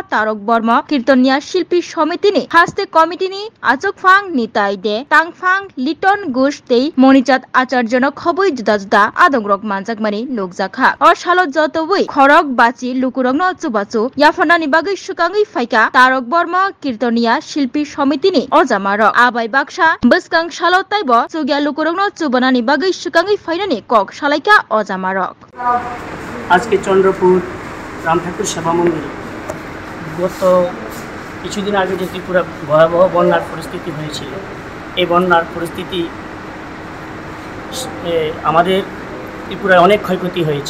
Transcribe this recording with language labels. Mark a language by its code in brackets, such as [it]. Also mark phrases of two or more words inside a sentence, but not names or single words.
[trp] तारक बर्मा कीर्तनिया शिल्पी समितिनि हास्ते कमिटिनि आचुकफां निताई दे तांगफां लिटन गुश तै मणिचाँद आचार्यनो खबै जुदा आदंग्रक मानजाकमानि नुकजाखा अशालो जतोबै खरक बाची लुकुरंनो चुबाचु याफानानि बागै सुकांगै फाइका तारक बर्मा कीर्तनिया शिल्पी समितिनि अजामार आबाय बाक्सा बसकां शालो ताइबो चुगिया लुकुरंनो चुबानानि बागै सुकांगै फाइनानि कक शालाइका अजामारक [bn] আজকে চন্দ্রপুর রাম ঠাকুর সেবা মন্দিরে গত কিছুদিন আগে যে ত্রিপুরা ভয়াবহ বন্যার পরিস্থিতি হয়েছিল এই বন্যার পরিস্থিতি আমাদের ত্রিপুরায় অনেক ক্ষয়ক্ষতি হয়েছে।